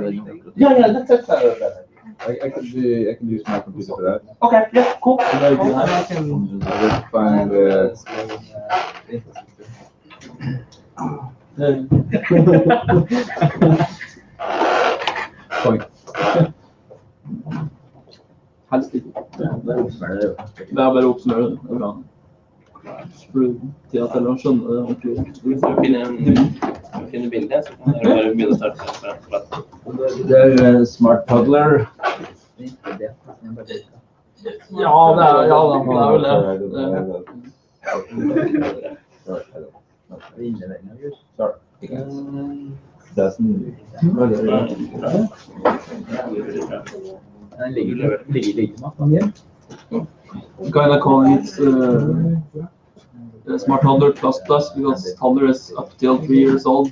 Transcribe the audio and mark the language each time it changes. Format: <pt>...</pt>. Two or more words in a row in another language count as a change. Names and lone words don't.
<en>Yeah, that's better. I can use my computer for that. Okay, yeah, cool. I can find point.</en> <no>Helst ikke. Det er oppsmøret, det. Det er bare å oppsummere det. Det er bra. For til at alle skjønner det ordentlig. Hvis du finner bildet, så kan dere bare begynne å starte. Det er Smart Toddler. Ja, det er vel det.</no> <en>Sorry. Doesn't. Kind of calling it Smart Toddler plus plus, because toddler is up till 3 years old.</en>